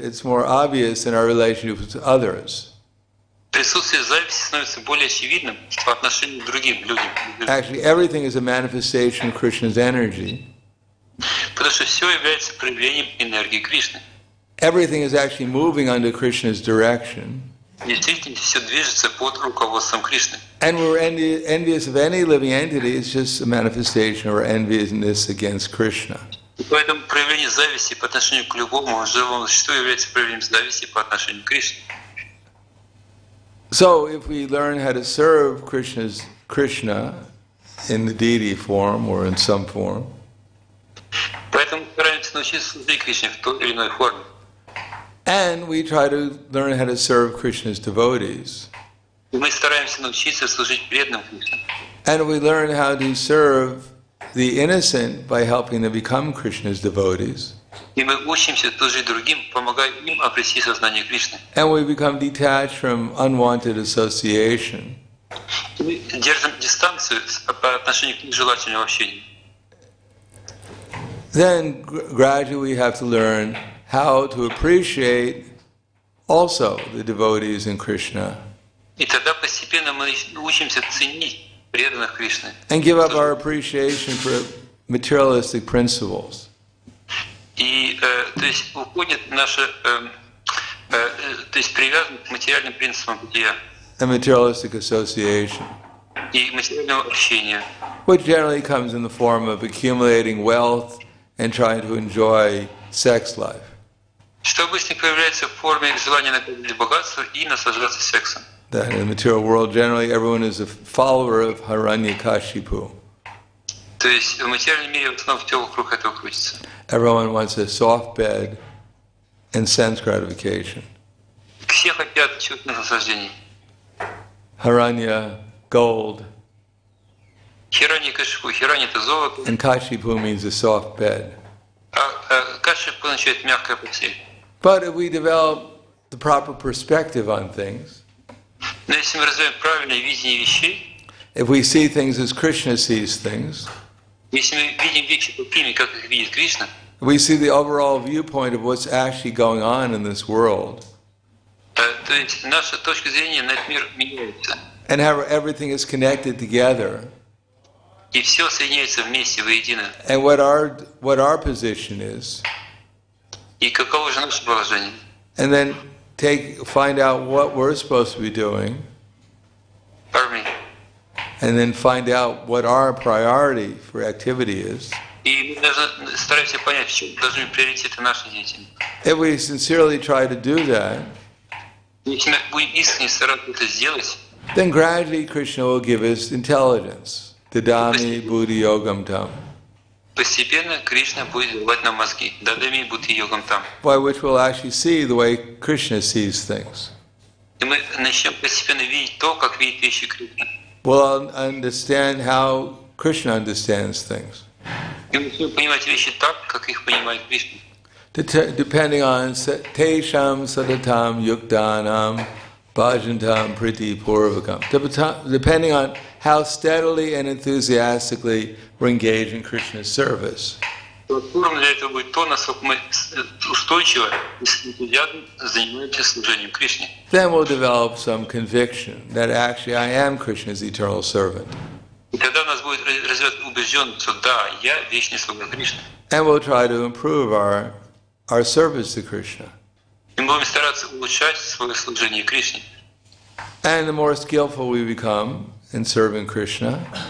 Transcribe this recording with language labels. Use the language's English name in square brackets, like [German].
[English] It's more obvious in our relationship with others. [Russian] Присутствие зависти становится более очевидным по отношению к другим людям. [English] Actually, everything is a manifestation of Krishna's energy. [Russian] Потому что все является проявлением энергии Кришны. [English] Everything is actually moving under Krishna's direction. [Russian] Действительно, все движется под руководством Кришны. [English] And we're envious of any living entity. It's just a manifestation of our enviousness against Krishna. [Russian] И поэтому проявление зависти по отношению к любому живому существу является проявлением зависти по отношению к Кришне. [English] So, if we learn how to serve Krishna in the deity form or in some form, [Russian] Поэтому стараемся научиться служить Кришне в той или иной форме. [English] and we try to learn how to serve Krishna's devotees, [Russian] И мы стараемся научиться служить преданным Кришне. [English] and we learn how to serve the innocent by helping them become Krishna's devotees, [Russian] И мы учимся служить другим, помогая им обрести сознание Кришны. [English] and we become detached from unwanted association, [Russian] И мы держим дистанцию по отношению к нежелательному общению. [English] then gradually we have to learn how to appreciate also the devotees in Krishna [Russian] И тогда постепенно мы учимся ценить преданных Кришны. [English] and give up our appreciation for materialistic principles. [Russian] И то есть уходит наша то есть привязанность к материальным принципам бытия [English] And materialistic association, [Russian] и материального общения, [English] which generally comes in the form of accumulating wealth and trying to enjoy sex life. [Russian] что обычно появляется в форме желания накопить богатство и наслаждаться сексом. [English] That in the material world, generally everyone is a follower of Hiranyakashipu. [Russian] То есть в материальном мире в основном все вокруг этого крутится. [English] Everyone wants a soft bed and sense gratification. [Russian] Все хотят чувственных наслаждений. [English] Hiranya, gold, [Russian] Хирани Кашипу. Хирани — это золото, [English] and Kashipu means a soft bed. [Russian] а Кашипу означает мягкая постель. [English] But if we develop the proper perspective on things, [Russian] Но если мы развиваем правильное видение вещей, [English] if we see things as Krishna sees things, [Russian] если мы видим вещи такими, как их видит Кришна, [English] we see the overall viewpoint of what's actually going on in this world, [Russian] то есть наша точка зрения на этот мир меняется. [English] and how everything is connected together, [Russian] И все соединяется вместе, воедино. [English] and what our position is, [Russian] И каково же наше положение? [English] and then find out what we're supposed to be doing, [Russian] Армии. [English] and then find out what our priority for activity is. [Russian] И мы должны стараемся понять, в чем должны быть приоритеты нашей деятельности. [English] If we sincerely try to do that, [Russian] Если мы будем искренне стараться это сделать, [English] then gradually Krishna will give us intelligence. [Sanskrit] Dadami buddhi yogam tam, [Russian] постепенно Кришна будет давать нам мозги. [Sanskrit] Дадами будти йогам там. [English] by which we'll actually see the way Krishna sees things. [Russian] И мы начнем постепенно видеть то, как видит вещи Кришна. [English] We'll understand how Krishna understands things, [Russian] И мы начнем понимать вещи так, как их понимает Кришна. [English] depending on [Sanskrit] tesham sadatam yuktanam bhajantam priti purvakam, [English] depending on how steadily and enthusiastically we're engaged in Krishna's service. [Russian] Платформа для этого будет то, насколько мы устойчиво и с энтузиазмом занимаемся служением Кришне. [English] Then we'll develop some conviction that actually I am Krishna's eternal servant. [Russian] И тогда у нас будет развиваться убежденность, что да, я вечный слуга Кришны. [English] And we'll try to improve our service to Krishna. [Russian] И мы будем стараться улучшать свое служение Кришне. [English] And the more skillful we become in serving Krishna,